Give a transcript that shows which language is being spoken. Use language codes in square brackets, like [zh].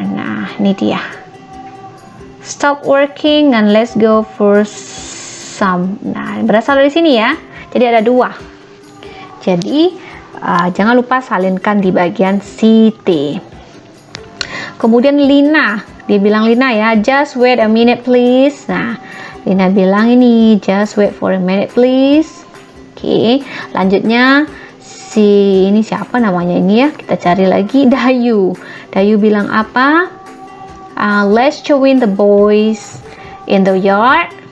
[id] Nah, ini dia. [en] Stop working and let's go for some. [id] Nah, berasal dari sini ya. Jadi ada 2. Jadi jangan lupa salinkan di bagian Siti. Kemudian Lina, dia bilang Lina ya, [en] just wait a minute please. [id] Nah, Lina bilang ini, [en] just wait for a minute please. [id] Oke, lanjutnya ini siapa namanya ini ya? Kita cari lagi, Dayu. Dayu bilang apa? [en] Let's join the boys in the yard.